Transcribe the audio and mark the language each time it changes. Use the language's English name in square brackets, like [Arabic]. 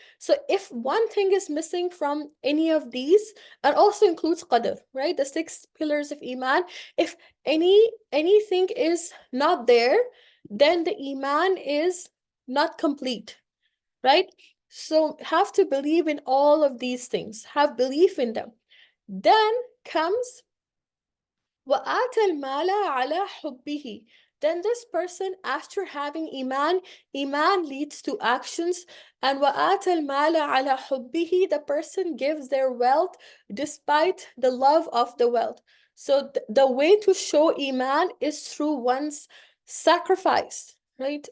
[English] So if one thing is missing from any of these, and also includes qadr, right? The six pillars of iman. If anything is not there, then the iman is not complete, right? So have to believe in all of these things, have belief in them. Then comes [Arabic] وَآتَى الْمَالَ عَلَى حُبِّهِ. [English] Then this person, after having iman leads to actions. And [Arabic] وَآتَى الْمَالَ عَلَى حُبِّهِ, [English] the person gives their wealth despite the love of the wealth. So the way to show iman is through one's sacrifice, right?